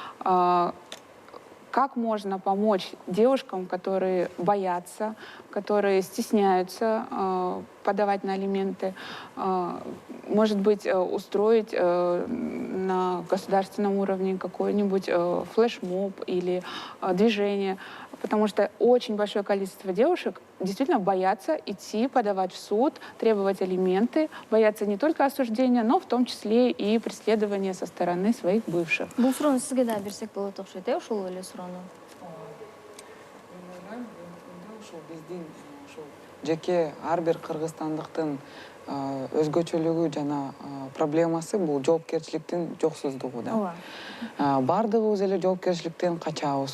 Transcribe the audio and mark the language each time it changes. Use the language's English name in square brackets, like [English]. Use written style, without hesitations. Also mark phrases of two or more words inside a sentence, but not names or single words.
[Russian] Как можно помочь девушкам, которые боятся, которые стесняются подавать на алименты, может быть, устроить на государственном уровне какой-нибудь флешмоб или движение? Потому что очень большое количество девушек действительно боятся идти подавать в суд, требовать алименты, боятся не только осуждения, но в том числе и преследования со стороны своих бывших. [Kyrgyz] Бул суроону сизге да берсек болот окшойт, ушул эле суроону. Жеке ар бир кыргызстандыктын өзгөчөлүгү жана проблемасы бул жоопкерчиликтин жоксуздугу да. Бардыгыбыз эле жоопкерчиликтен качабыз.